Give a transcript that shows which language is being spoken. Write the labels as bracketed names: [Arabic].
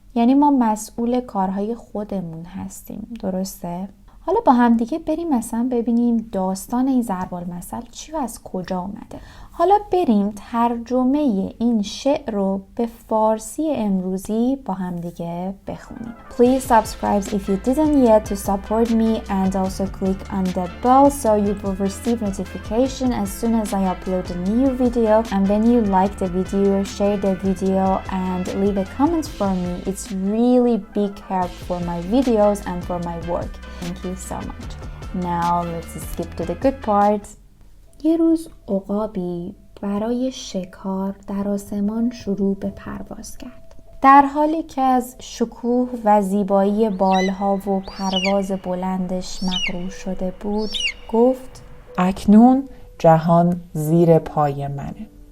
[Persian] یعنی ما مسئول کارهای خودمون هستیم، درسته؟ حالا با هم دیگه بریم مثلا ببینیم داستان این ضرب المثل چی و از کجا اومده. حالا بریم ترجمه این شعر رو به فارسی امروزی با هم دیگه بخونیم. [English] Please subscribe if you didn't yet to support me and also click on the bell so you will receive notification as soon as I upload a new video. And when you like the video, share the video and leave a comment for me. It's really big help for my videos and for my work. Thank you so much. Now let's skip to the good part. [Persian] یه روز عقابی برای شکار در آسمان شروع به پرواز کرد. در حالی که از شکوه و زیبایی بالها و پرواز بلندش مغرور شده بود، گفت: اکنون جهان زیر پای منه.